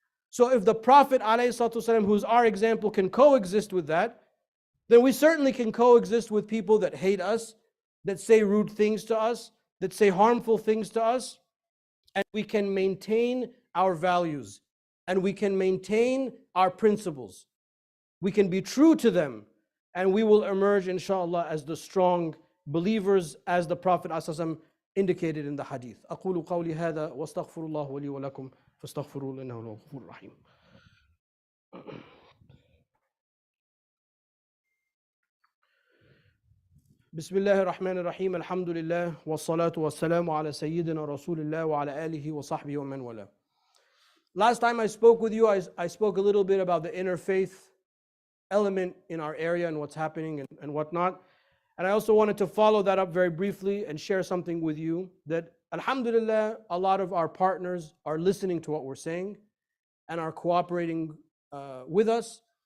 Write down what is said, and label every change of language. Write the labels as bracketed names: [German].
[English] So if the Prophet ﷺ, who's our example, can coexist with that, then we certainly can coexist with people that hate us, that say rude things to us, that say harmful things to us, and we can maintain our values, and we can maintain our principles. We can be true to them, and we will emerge, inshallah, as the strong believers, as the Prophet ﷺ indicated in the hadith. [Arabic] أقول قولي هذا واستغفر الله لي ولكم فاستغفروه إنه هو الغفور الرحيم. بسم الله الرحمن الرحيم. الحمد لله والصلاة والسلام على سيدنا رسول الله وعلى آله وصحبه ومن والاه. [English] Last time I spoke with you, I spoke a little bit about the interfaith element in our area and what's happening and whatnot. And I also wanted to follow that up very briefly and share something with you that, alhamdulillah, a lot of our partners are listening to what we're saying and are cooperating with us.